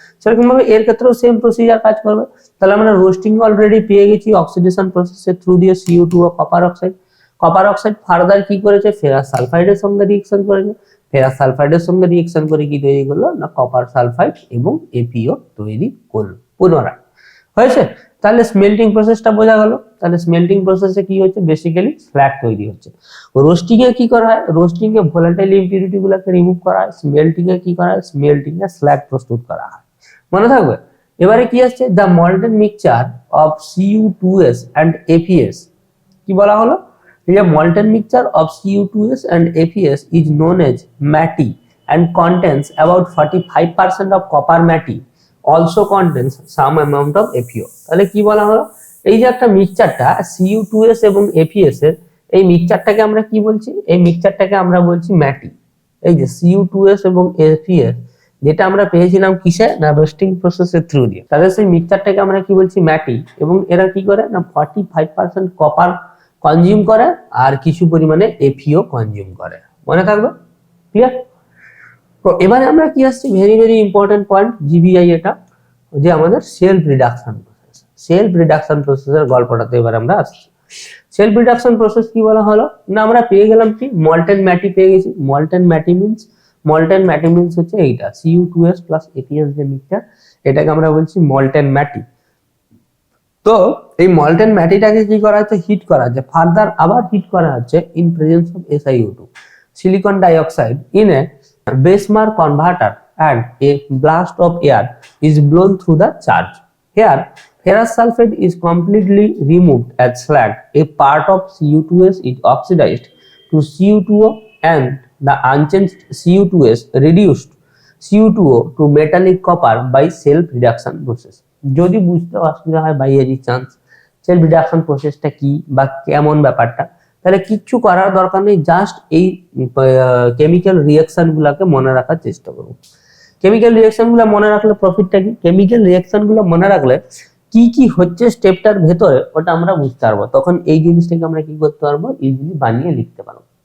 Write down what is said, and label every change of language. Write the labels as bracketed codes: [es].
[bn] সেরকম ভাবে এর ক্ষেত্রেও সেম প্রসিজার কাজ করবে। তাহলে আমরা রোস্টিং অলরেডি পেয়ে গেছি অক্সিডেশন প্রসেসের থ্রু দিয়ে Cu2 ও কপার অক্সাইড ফার্দার কি করেছে, ফেরাস সালফাইডের সঙ্গে রিঅ্যাকশন করেছে, ফেরাস সালফাইডের সঙ্গে রিঅ্যাকশন করে কি তৈরি করলো না, কপার সালফাইড এবং FeO তৈরি করলো পুনরায়, হয়েছে। তাহলে স্মেল্টিং প্রসেসটা বোঝা গেল। তাহলে স্মেল্টিং প্রসেসে কি হচ্ছে, বেসিক্যালি স্ল্যাগ তৈরি হচ্ছে। রোস্টিং এ কি করা হয়, রোস্টিং এ ভোলাটাইল ইম্পিউরিটি গুলোকে রিমুভ করা হয়। স্মেল্টিং এ কি করা হয়, স্মেল্টিং এ স্ল্যাগ প্রস্তুত করা হয়, মনে থাকবে। এবারে কি আসছে, [en] the molten mixture of Cu2S and FeS, [bn] কি বলা হলো, [en] the molten mixture of Cu2S and FeS is known as MATI and contains about 45% of copper MATI, also contains some amount of FeO। [bn] তাহলে কি বলা হলো, এই যে একটা মিক্সচারটা Cu2S এবং FeS এর, এই মিক্সচারটাকে আমরা কি বলছি, এই মিক্সচারটাকে আমরা বলছি MATI। এই যে Cu2S এবং FeS যেটা আমরা পেয়েছিলাম কিসে না, রোস্টিং প্রসেসের থ্রু দিয়ে, তাহলে সেই মিক্সচারটাকে আমরা কি বলছি, MATI। এবং এরা কি করে না, 45% কপার কনজিউম করে আর কিছু পরিমাণে FeO কনজিউম করে, মনে থাকবে। ক্লিয়ার? তো এবারে আমরা কি আসছি, very very important point GBI, এটা যে আমাদের self reduction process. Self reduction প্রসেসের গল্পটাতে এবার আমরা আসছি। সেলফ রিডাকশন প্রসেস কি বলা হলো না, আমরা পেয়ে গেলাম কি, মল্টেন ম্যাটি পেয়ে গেছি। মল্টেন ম্যাটি মিন্স হচ্ছে এইটা Cu2S প্লাস FeS যে মিক্সচার, এটাকে আমরা বলছি মল্টেন ম্যাটি। তো এই মল্টেন ম্যাটিটাকে কি করা হচ্ছে, [en] Heat করা হচ্ছে, further আবার হিট করা হচ্ছে in presence of SiO2 silicon dioxide in a Bessemer converter and a blast of air is blown through the charge. Here ferrous sulfate is completely removed as slag. A part of Cu2S is oxidized to Cu2O and the unchanged Cu2S reduced Cu2O to metallic copper by self reduction process. [bn] যদি বুঝতে অসুবিধা হয় by any chance self reduction প্রসেসটা কি বা কেমন ব্যাপারটা, তাহলে কিচ্ছু করার দরকার নেই, জাস্ট এই কেমিক্যাল রিঅ্যাকশন গুলাকে মনে রাখার চেষ্টা করুন। কেমিক্যাল রিঅ্যাকশন গুলো মনে রাখলে প্রফিটটা কি, কেমিক্যাল রিঅ্যাকশন গুলো মনে রাখলে কি কি হচ্ছে স্টেপটার ভেতরে ওটা আমরা বুঝতে পারবো, তখন এই জিনিসটাকে আমরা কি করতে পারবো, ইজিলি বানিয়ে লিখতে পারবো।